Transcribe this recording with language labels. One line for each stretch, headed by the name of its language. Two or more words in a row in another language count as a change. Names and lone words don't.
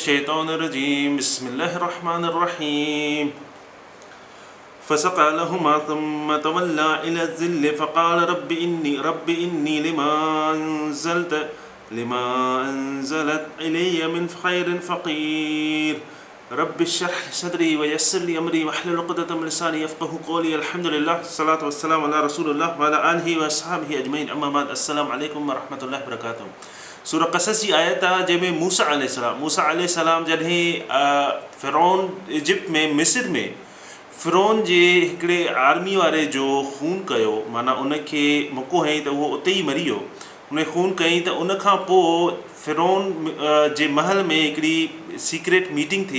Arabic: من الشيطان الرجيم بسم الله الرحمن الرحيم فسقى لهما ثم تولى إلى الظل فقال رب إني لما أنزلت إلي من خير فقير رب اشرح لي صدري ويسر لي أمري واحلل عقدة من لساني يفقهوا قولي الحمد لله والصلاة والسلام على رسول الله وعلى آله وأصحابه أجمعين أما بعد السلام عليكم ورحمة الله وبركاته.
Sindhi: सूरह क़सस जी आयत आहे जंहिंमें मूसा अलैहिस्सलाम जॾहिं फ़िरौन इजिप्ट में मिस्र में फ़िरौन जे हिकिड़े आर्मी वारे जो खून कयो, माना उनखे मुको हईं त उहो उते ई मरी वियो, उन खून कयईं त उन खां पोइ फ़िरौन जे महल में हिकिड़ी
English: secret meeting
Sindhi: थी।